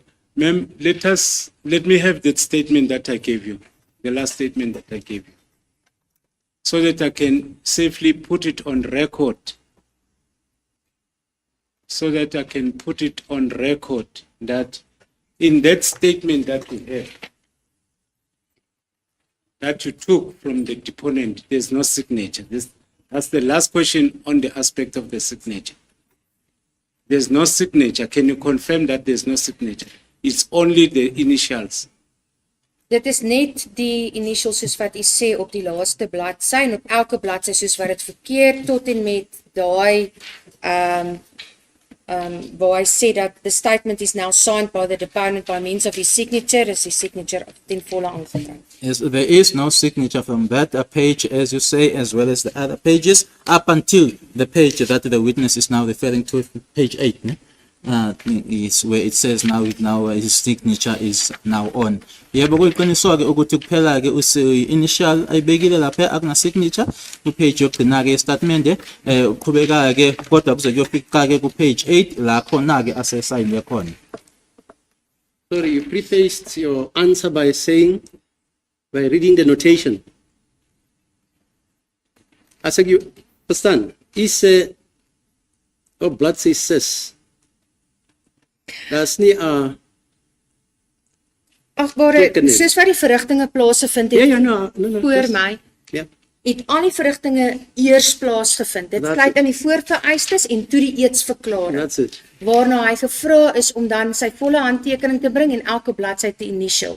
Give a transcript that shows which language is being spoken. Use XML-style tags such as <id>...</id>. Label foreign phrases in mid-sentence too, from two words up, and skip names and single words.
<en>Ma'am, let me have that statement that I gave you, the last statement that I gave you, so that I can safely put it on record, that in that statement that we have, that you took from the deponent, there's no signature. That's the last question on the aspect of the signature. There's no signature. Can you confirm that there's no signature? It's only the initials.</en> <af>Dit is net die initials soos wat u sê op die laaste bladsy en op elke bladsy soos wat dit verkeer tot en met daai waar hy sê dat</af> <en>the statement is now signed by the deponent by means of his signature,</en> <af>is his signature ten volle aangeteken.</af> <en>Yes, there is no signature from that page, as you say, as well as the other pages, up until the page that the witness is now referring to, page 8.</en> <af>Ne?</af> <en>Is where it says now his signature is now on.</en> <zu>Yebo kuyiqiniswa ke ukuthi kuphela ke initial ayibekile lapha akuna signature ku page yokugcina ke statement uqhubeka ke kodwa kuze kuyofika ke ku page 8 la khona ke asesayine khona.</zu> <en>Sorry, you prefaced your answer by reading the notation. I said you understand, is blood says that's nie</en> <af>Agbare, soos wat die verrigtinge plaasgevind het voor my, het al die verrigtinge eers plaasgevind. Dit sluit in die voorvereistes en toe die eedsverklaring. Waarna hy gevra is om dan sy volle handtekening te bring en elke bladsy te initial.</af>